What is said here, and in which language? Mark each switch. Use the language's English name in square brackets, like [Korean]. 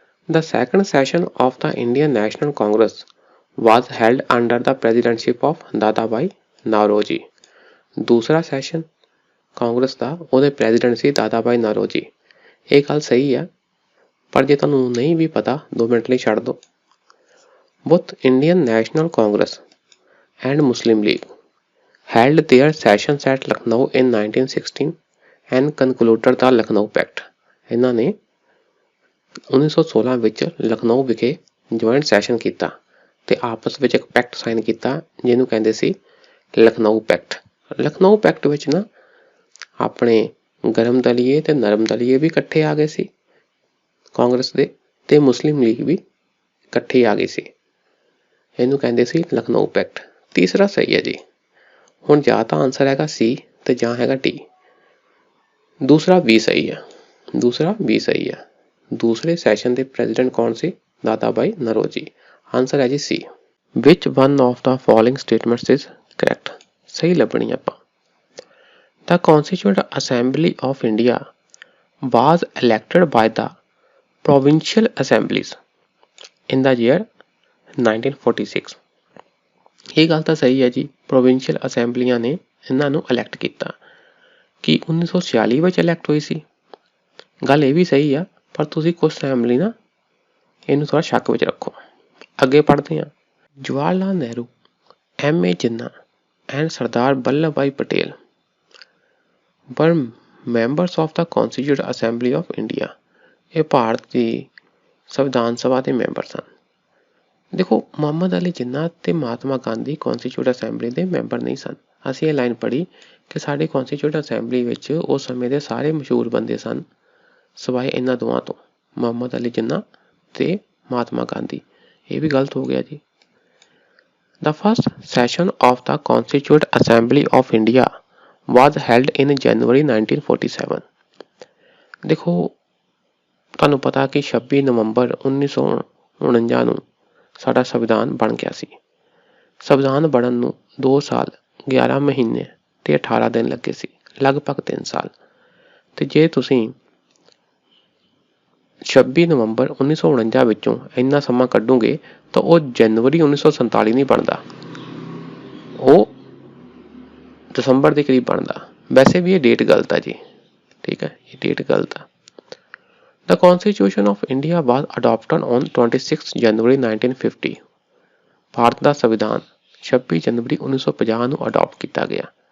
[English] The second session of the Indian National Congress was held under the presidency of Dadabhai Naoroji. [Hindi] दूसरा session Congress का [Punjabi] ਉਹਦੇ president ਸੀ ਦਾਦਾ ਭਾਈ ਨਾਰੋਜੀ। ਇਹ ਗੱਲ ਸਹੀ ਆ, ਪਰ ਜੇ ਤੁਹਾਨੂੰ ਨਹੀਂ ਵੀ ਪਤਾ 2 ਮਿੰਟ ਲਈ ਛੱਡ ਦਿਓ। [English] both Indian National Congress and Muslim League held their sessions at Lucknow in 1916 and concluded the Lucknow Pact। [Punjabi] ਇਹਨਾਂ ਨੇ 1916 ਵਿੱਚ ਲਖਨਊ ਵਿਖੇ ਜੁਆਇੰਟ ਸੈਸ਼ਨ ਕੀਤਾ ਤੇ ਆਪਸ ਵਿੱਚ ਇੱਕ ਪੈਕਟ ਸਾਈਨ ਕੀਤਾ ਜਿਹਨੂੰ ਕਹਿੰਦੇ ਸੀ ਲਖਨਊ ਪੈਕਟ। ਲਖਨਊ ਪੈਕਟ ਵਿੱਚ ਨਾ ਆਪਣੇ ਗਰਮ ਦਲੀਏ ਤੇ ਨਰਮ ਦਲੀਏ ਵੀ ਇਕੱਠੇ ਆ ਗਏ ਸੀ ਕਾਂਗਰਸ ਦੇ, ਤੇ ਮੁਸਲਿਮ ਲੀਗ ਵੀ ਇਕੱਠੇ ਆ ਗਈ ਸੀ। ਇਹਨੂੰ ਕਹਿੰਦੇ ਸੀ ਲਖਨਊ ਪੈਕਟ। ਤੀਸਰਾ ਸਹੀ ਹੈ ਜੀ। ਹੁਣ ਜਾਂ ਤਾਂ ਆਨਸਰ ਹੈਗਾ ਸੀ ਤੇ ਜਾਂ ਹੈਗਾ ਡੀ। ਦੂਸਰਾ ਵੀ ਸਹੀ ਹੈ। ਦੂਸਰਾ ਵੀ ਸਹੀ ਹੈ। ਦੂਸਰੇ ਸੈਸ਼ਨ ਦੇ ਪ੍ਰੈਜ਼ੀਡੈਂਟ ਕੌਣ ਸੀ? ਦਾਦਾ ਭਾਈ ਨਰੋਜੀ। ਆਨਸਰ ਹੈ ਜੀ ਸੀ। [English] Which one of the following statements is correct. [Punjabi] ਸਹੀ ਲੱਭਣੀ ਆਪਾਂ। [English] The Constituent Assembly of India was elected by the Provincial Assemblies in the year 1946। [Punjabi] ਇਹ ਗੱਲ ਤਾਂ ਸਹੀ ਹੈ ਜੀ। ਪ੍ਰੋਵਿੰਸ਼ੀਅਲ ਅਸੈਂਬਲੀਆਂ ਨੇ ਇਹਨਾਂ ਨੂੰ ਇਲੈਕਟ ਕੀਤਾ। ਕੀ 1946 ਵਿੱਚ ਇਲੈਕਟ ਹੋਈ ਸੀ? ਗੱਲ ਇਹ ਵੀ ਸਹੀ ਆ, ਪਰ ਤੁਸੀਂ ਕੁਝ ਟਾਈਮ ਲਈ ਨਾ ਇਹਨੂੰ ਥੋੜਾ ਸ਼ੱਕ ਵਿੱਚ ਰੱਖੋ। ਅੱਗੇ ਪੜ੍ਹਦੇ ਹਾਂ। [English] Jawahar Lal Nehru, M.A. Jinnah and Sardar Vallabh Bhai Patel were members of the Constituent Assembly of India। [Punjabi] ਇਹ ਭਾਰਤ ਦੀ ਸੰਵਿਧਾਨ ਸਭਾ ਦੇ ਮੈਂਬਰ ਸਨ। ਦੇਖੋ, ਮੁਹੰਮਦ ਅਲੀ ਜਿੰਨਾ ਤੇ ਮਹਾਤਮਾ ਗਾਂਧੀ ਕੌਂਸਟੀਟਿਊਟ ਅਸੈਂਬਲੀ ਦੇ ਮੈਂਬਰ ਨਹੀਂ ਸਨ। ਅਸੀਂ ਇਹ ਲਾਈਨ ਪੜ੍ਹੀ ਕਿ ਸਾਡੀ ਕੌਂਸਟੀਟਿਊਟ ਅਸੈਂਬਲੀ ਵਿੱਚ ਉਸ ਸਮੇਂ ਦੇ ਸਾਰੇ ਮਸ਼ਹੂਰ ਬੰਦੇ ਸਨ ਸਿਵਾਏ ਇਹਨਾਂ ਦੋਵਾਂ ਤੋਂ, ਮੁਹੰਮਦ ਅਲੀ ਜਿੰਨਾ ਤੇ ਮਹਾਤਮਾ ਗਾਂਧੀ। ਇਹ ਵੀ ਗਲਤ ਹੋ ਗਿਆ ਜੀ। [English] The first session of the Constituent Assembly of India was held in January 1947। [Punjabi] ਦੇਖੋ, ਤੁਹਾਨੂੰ ਪਤਾ ਕਿ 26 ਨਵੰਬਰ 1949 ਨੂੰ ਸਾਡਾ ਸੰਵਿਧਾਨ ਬਣ ਗਿਆ ਸੀ। ਸੰਵਿਧਾਨ ਬਣਨ ਨੂੰ 2 ਸਾਲ 11 ਮਹੀਨੇ ਤੇ 18 ਦਿਨ ਲੱਗੇ ਸੀ, ਲਗਭਗ 3 ਸਾਲ। ਤੇ ਜੇ ਤੁਸੀਂ 26 ਨਵੰਬਰ 1949 ਵਿੱਚੋਂ ਇੰਨਾ ਸਮਾਂ ਕੱਢੋਗੇ ਤਾਂ ਉਹ ਜਨਵਰੀ 1947 ਨਹੀਂ ਬਣਦਾ, ਉਹ ਦਸੰਬਰ ਦੇ ਕਰੀਬ ਬਣਦਾ। ਵੈਸੇ ਵੀ ਇਹ ਡੇਟ ਗਲਤ ਆ ਜੀ। ਠੀਕ ਹੈ, ਇਹ ਡੇਟ ਗਲਤ ਆ। [English] The Constitution of India was adopted on 26 January 1950। [Punjabi] Bharat ਦਾ ਸੰਵਿਧਾਨ 26 ਜਨਵਰੀ 1950 ਨੂੰ ਅਡਾਪਟ ਕੀਤਾ ਗਿਆ।